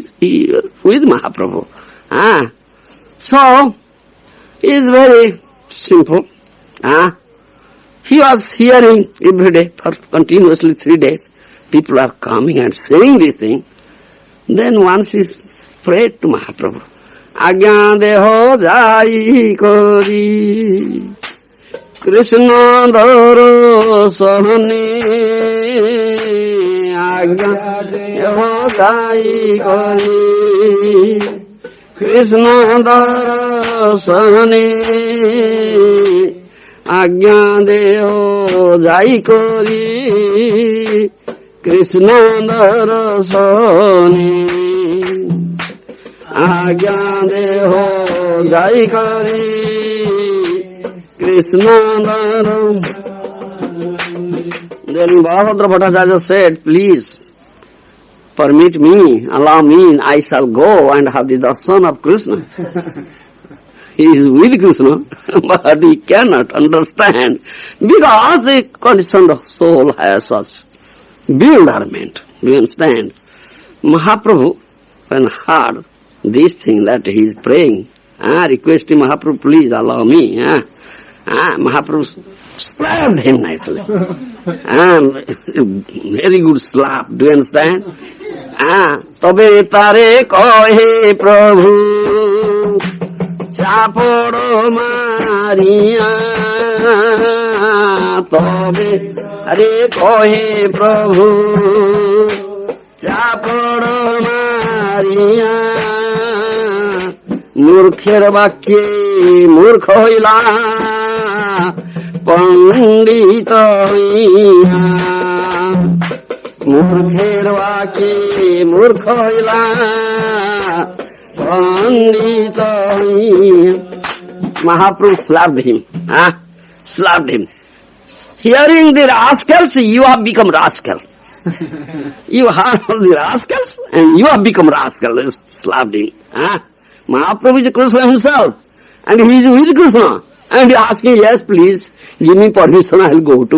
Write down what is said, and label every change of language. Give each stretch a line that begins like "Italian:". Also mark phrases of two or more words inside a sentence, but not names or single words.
English: He was with Mahaprabhu. So, he is very simple. He was hearing every day for continuously 3 days. People are coming and saying this thing. Then once he prayed to Mahaprabhu.
Bangla: আজ্ঞা দেহ যাই করি কৃষ্ণ দরশন. আজ্ঞা দেহ যাই করি কৃষ্ণ দরশন. আজ্ঞা দেহ যাই করি কৃষ্ণ দরশন. আজ্ঞা দেহ যাই করি কৃষ্ণ দর.
English: Then Balabhadra Bhattacharya said, please permit me, allow me, I shall go and have the darshan of Kṛṣṇa. He is with Kṛṣṇa, but he cannot understand because the conditioned soul has such bewilderment. Do you understand? Mahaprabhu, when heard this thing that he is praying, requesting Mahaprabhu, please allow me. Mahaprabhu slapped him nicely. Very good slap. Do you understand?
Bangla: তবে তারে কহে প্রভু চাপড় মারিয়া. তবে তারে কহে প্রভু চাপড় মারিয়া. মূর্খের বাক্যে মূর্খ হইলা পণ্ডিত হইয়া। মূর্খের বাক্যে মূর্খ হইলা পণ্ডিত হইয়া।
English: Mahaprabhu slapped him. Slapped him. Hearing the rascals, you have become rascal. You heard all the rascals and you have become rascal. Slapped him. Mahaprabhu is Kṛṣṇa himself, and he is with Kṛṣṇa, and he is asking, yes, please, give me permission, I will go to.